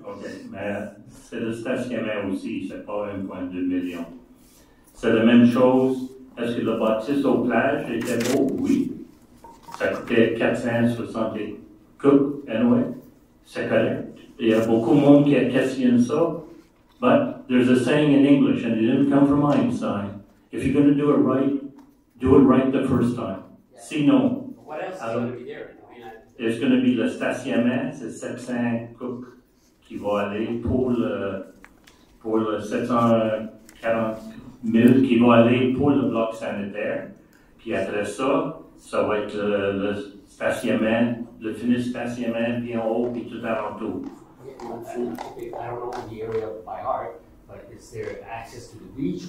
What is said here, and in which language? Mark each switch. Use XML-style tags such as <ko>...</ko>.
<fr>OK, mais c'est le stationnement aussi, c'est pas 1,2 million. C'est la même chose. Est-ce que le bâtisse aux plages était beau? Oui. Ça coûtait 460 coups, anyway. C'est correct. Il y a beaucoup de monde qui a questionné ça.</fr> <en>But there's a saying in English, and it didn't come from Einstein. If you're going to do it right the first time.</en> <fr>Sinon,</fr> <en>What else is going to be there? there's going to be</en> <fr>le stationnement, c'est 700 coups qui vont aller pour le 740 000 qui vont aller pour le bloc sanitaire. Puis après ça, ça va être le stationnement, le fini stationnement, puis en haut, puis tout alentour.</fr> <en>I don't know the area by heart, but is there access to the beach?</en>